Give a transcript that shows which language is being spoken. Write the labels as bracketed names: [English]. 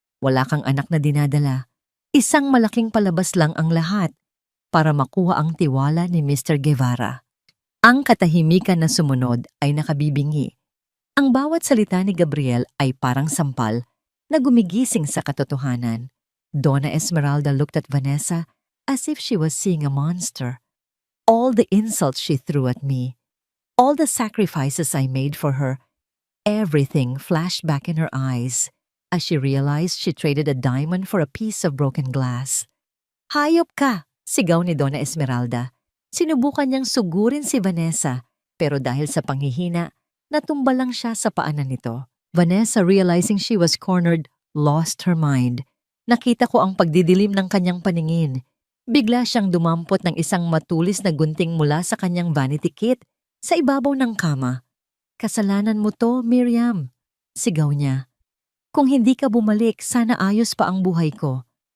[Filipino] Wala kang anak na dinadala. Isang malaking palabas lang ang lahat para makuha ang tiwala ni Mr. Guevara. Ang katahimikan na sumunod ay nakabibingi. Ang bawat salita ni Gabriel ay parang sampal na gumigising sa katotohanan. [English] Donna Esmeralda looked at Vanessa as if she was seeing a monster. All the insults she threw at me, all the sacrifices I made for her, everything flashed back in her eyes as she realized she traded a diamond for a piece of broken glass. [Filipino] Hayop ka! Sigaw ni Donna Esmeralda. Sinubukan niyang sugurin si Vanessa, pero dahil sa panghihina, natumba lang siya sa paanan nito. [English] Vanessa, realizing she was cornered, lost her mind. [Filipino] Nakita ko ang pagdidilim ng kanyang paningin. Bigla siyang dumampot ng isang matulis na gunting mula sa kanyang vanity kit sa ibabaw ng kama. Kasalanan mo to, Miriam. Sigaw niya. Kung hindi ka bumalik, sana ayos pa ang buhay ko.